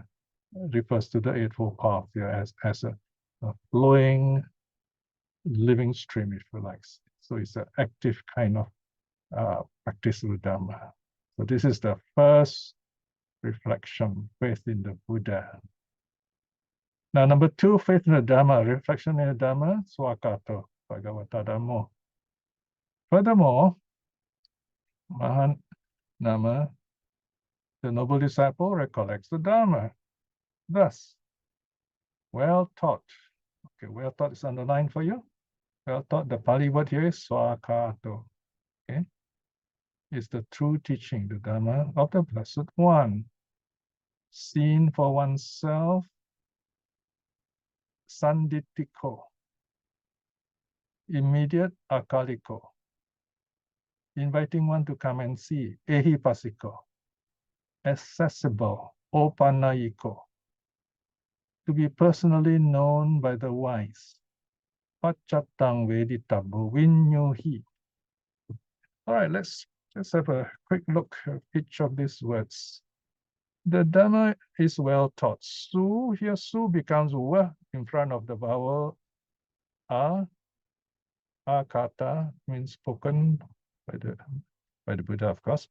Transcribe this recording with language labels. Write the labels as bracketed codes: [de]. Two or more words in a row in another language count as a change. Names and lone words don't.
[en] It refers to the Eightfold Path here as a flowing living stream, if you like. So it's an active kind of practice of Dharma. So this is the first reflection, faith in the Buddha. Now, number 2, faith in the Dharma, reflection in the Dharma, [pi] swakato, bhagavata dhammo. [en] Furthermore, Mahānāma, the noble disciple, recollects the Dharma. Thus, well taught. Okay, well taught is underlined for you. Well taught, the Pali word here is swakato. Okay, is the true teaching, the Dharma of the Blessed One. Seen for oneself, sanditiko, immediate akaliko, inviting one to come and see, ehipasiko, accessible, opanayiko, to be personally known by the wise, [pi] pachattaṁ vedittabbo vinyuhi. [en] All right, let's have a quick look at each of these words. The Dharma is well taught. Su, here su becomes wa in front of the vowel a. Agata means spoken by the Buddha, of course.